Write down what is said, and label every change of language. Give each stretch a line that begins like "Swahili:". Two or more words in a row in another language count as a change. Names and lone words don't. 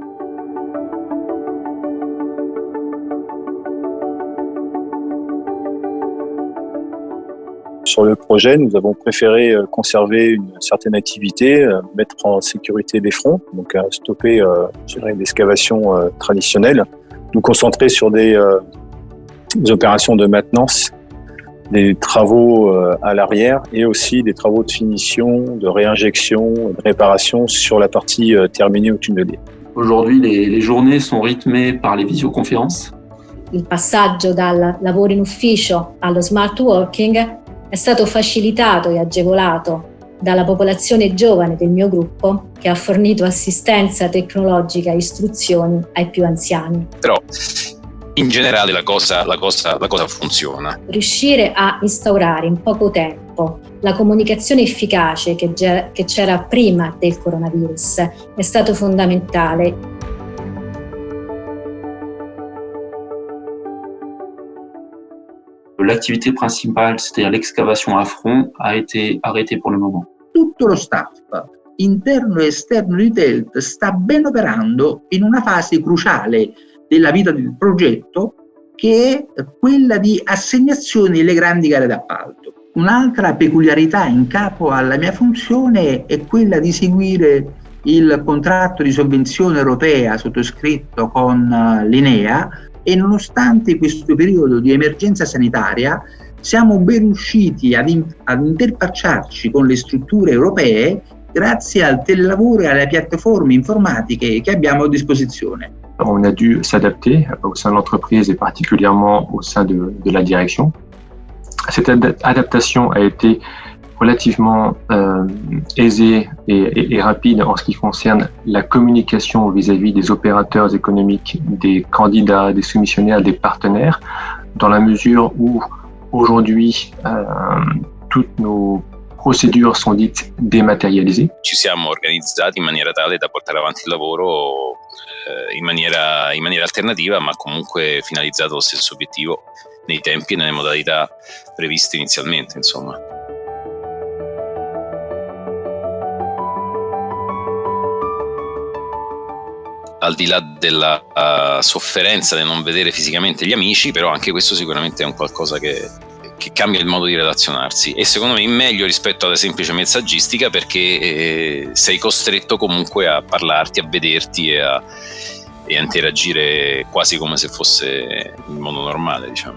French: Sur le projet, nous avons préféré conserver une certaine activité, mettre en sécurité les fronts, donc stopper l'excavation traditionnelle, nous concentrer sur des opérations de maintenance, des travaux à l'arrière et aussi des travaux de finition, de réinjection, de réparation sur la partie terminée ou tunnelier. Aujourd'hui, les journées sont rythmées par les visioconférences.
Italian: Il passaggio dal lavoro in ufficio allo smart working è stato facilitato e agevolato dalla popolazione giovane del mio gruppo che ha fornito assistenza tecnologica e istruzioni ai più anziani. Però in generale la cosa funziona. Riuscire a instaurare in poco tempo la comunicazione efficace che c'era prima del coronavirus è stato fondamentale.
French: l'activité principale, c'est-à-dire l'excavation à front, a été arrêtée pour le moment.
Italian: Tutto lo staff, interno e esterno di TELT, sta ben operando in una fase cruciale della vita del progetto, che è quella di assegnazione delle grandi gare d'appalto. Un'altra peculiarità in capo alla mia funzione è quella di seguire il contratto di sovvenzione europea sottoscritto con l'INEA, e nonostante questo periodo di emergenza sanitaria siamo ben riusciti ad interfacciarci con le strutture europee grazie al telelavoro e alle piattaforme informatiche che abbiamo a disposizione.
French: On a dû s'adapter au sein de l'entreprise et particulièrement au sein de la direction. Cette adaptation a été relativement aisée et rapide en ce qui concerne la communication vis-à-vis des opérateurs économiques, des candidats, des soumissionnaires, des partenaires, dans la mesure où aujourd'hui toutes nos
Italian: procedure sono
French: dites dématérialisées.
Italian: Ci siamo organizzati in maniera tale da portare avanti il lavoro in maniera alternativa, ma comunque finalizzato allo stesso obiettivo nei tempi e nelle modalità previste inizialmente, insomma. Al di là della sofferenza di non vedere fisicamente gli amici, però anche questo sicuramente è un qualcosa che cambia il modo di relazionarsi, e secondo me meglio rispetto alla semplice messaggistica, perché sei costretto comunque a parlarti, a vederti
French: et à interagire
Italian: quasi come se fosse in modo normale, diciamo.